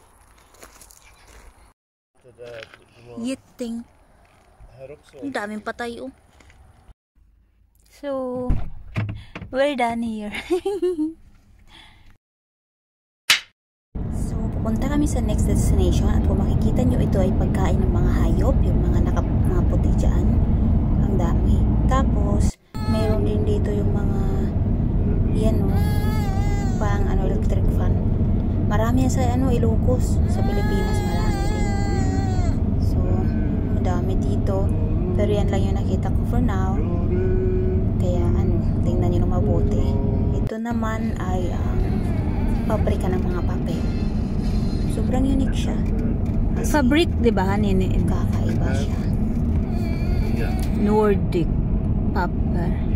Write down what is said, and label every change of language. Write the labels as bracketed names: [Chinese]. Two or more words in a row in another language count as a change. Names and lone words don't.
[Filipino] Yiting. Ang daming patay, [English] oh. So, we're done here. [Filipino] So, pupunta kami sa [English] next destination [Filipino] at kung makikita nyo, ito ay pagkain ng mga hayop, yung mga puti dyan. Ang dami. Tapos, mayroon din dito yung mga yan, no, pang electric fan. Marami yan sa Ilocos, sa Pilipinas, marami din. So, madami dito. Pero yan lang yung nakita ko [English] for now. [Filipino] Kaya tingnan nyo na mabuti. Ito naman ay pabrika ng mga papel. Sobrang unique siya. Fabric, di ba? Kakaiba siya. Nordic paper.